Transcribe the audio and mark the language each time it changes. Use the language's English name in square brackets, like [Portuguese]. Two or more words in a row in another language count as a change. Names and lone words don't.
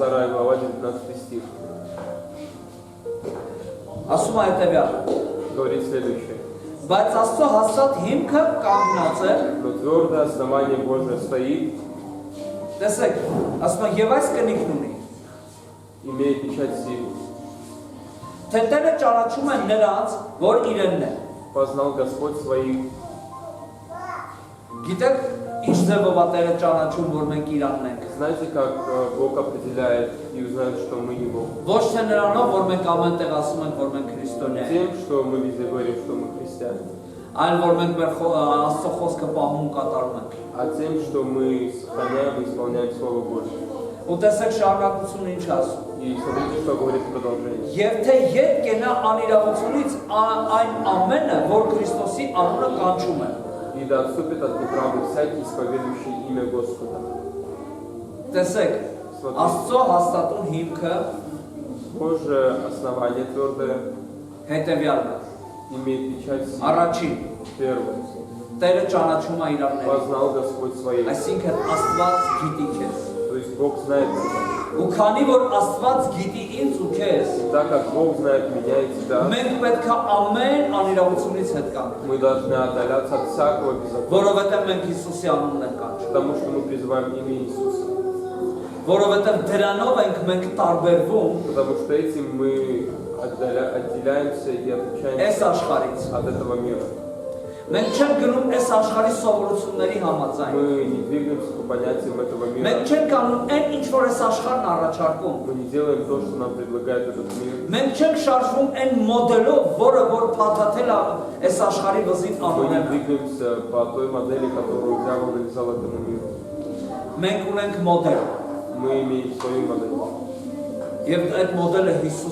[Russian] 2 глава, 19 стих. [Armenian] Ասում է հետևյալը. [Russian] Говорит следующее. [Armenian] Բայց Աստծո հաստատ հիմքը կանգնած է, [Russian] Но твердое основание Божие стоит, [Armenian] տեսեք, ասում է եւ այս կնիքն ունի։ [Russian] имея печать силы. [Armenian] Թե Տերը ճանաչում է նրանց, որ իրենն է։ [Russian] Познал Господь своих. [Armenian] Գիտեք, ինչ ձևով է Տերը ճանաչում, որ մենք իրանն ենք։ [Russian] Знаете, как Бог определяет и узнает, что мы Его? [Armenian] Ոչ թե նրանով, որ մենք ամեն տեղ ասում ենք, որ մենք քրիստոնյա ենք, [Russian] Тем, что мы везде говорим, что мы христиане, [Armenian] այլ որ մենք մեր Աստծո խոսքը պահում ու կատարում ենք։ [Russian] а тем, что мы сохраняем и исполняем Слово Божье. [Armenian] Ու տեսեք շարունակությունը ինչ ասում։ [Russian] И смотрите, что говорит продолжение. [Armenian] Եվ թե ետ կենա անիրավությունից այն ամենը, որ Քրիստոսի անունը կանչում է։ [Russian] И да отступит от неправды всякий, исповедующий имя Господа. [Armenian] Տեսեք, Աստծո հաստատուն հիմքը [Russian] Божье основание твердое [Armenian] հետևյալն է։ [Russian] имеет печать силы. [Armenian] Առաջին, [Russian] Первое. [Armenian] Տերը ճանաչում է իրաններին։ [Russian] Познал Господь своих. [Armenian] Այսինքն Աստված գիտի քեզ։ [Russian] То есть Бог знает тебя. [Armenian] Ու քանի որ Աստված գիտի ինձ ու քեզ, [Russian] Так как Бог знает меня и тебя, [Armenian] մենք պետք է ամեն անիրավությունից հետ կանք, [Russian] мы должны отдаляться от всякого беззакония, [Armenian] որովհետև մենք Հիսուսի անունն ենք կանչում։ [Russian] потому что мы призываем имя Иисуса. [Armenian] Որովհետև դրանով ենք մենք տարբերվում [Russian] Потому что этим мы отделяемся и отличаемся [Armenian] այս աշխարհից։ [Russian] от этого мира. [Armenian] Մենք չենք գնում այս աշխարհի սովորությունների համաձայն։ [Russian] Мы не двигаемся по понятиям этого мира. [Armenian] Մենք չենք անում այն ինչ որ այս աշխարհն առաջարկում։ [Russian] Мы не делаем то, что нам предлагает этот мир. [Armenian] Մենք չենք շարժվում այն մոդելով, որը որ փաթաթել է այս աշխարհի վզին [Russian] Мы не [Armenian] անունը։ [Russian] двигаемся по той модели, которую дьявол навязал этому миру. [Armenian] Մենք ունենք մոդել։ [Russian] Мы имеем свою модель. [Armenian] Եվ այդ մոդելը Հիսուս